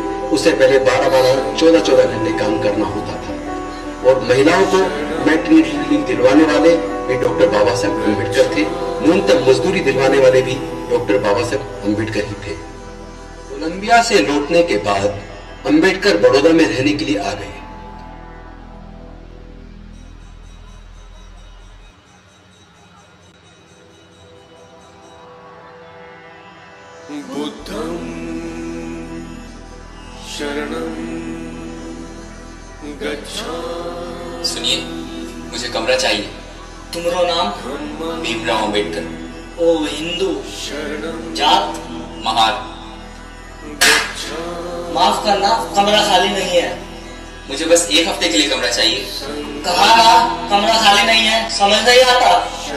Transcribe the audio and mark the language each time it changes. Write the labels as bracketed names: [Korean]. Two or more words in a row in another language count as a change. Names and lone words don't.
[Hindi] उससे पहले 12-12, 14-14 घंटे काम करना होता था। और महिलाओं को [English] maternity leave [Hindi] दिलवाने वाले भी डॉक्टर बाबा साहेब अम्बेडकर थे। न्यूनतम मजदूरी दिलवाने वाले भी डॉक्टर बाबा साहेब अम्बेडकर ही थे। कोलंबिया से लौटने के बाद अम्बेडकर बड़ौदा में रहने के लिए आ गए। [Pali] बुद्धं शरणं गच्छामि। [Hindi] सुनिए, मुझे कमरा चाहिए। तुमरो नाम? भीमराव अम्बेडकर। ओ हिंदू, जात? महार। माफ करना, कमरा खाली नहीं है। मुझे बस 1 हफ्ते के लिए कमरा चाहिए। कहा ना कमरा खाली नहीं है, समझ नहीं आता।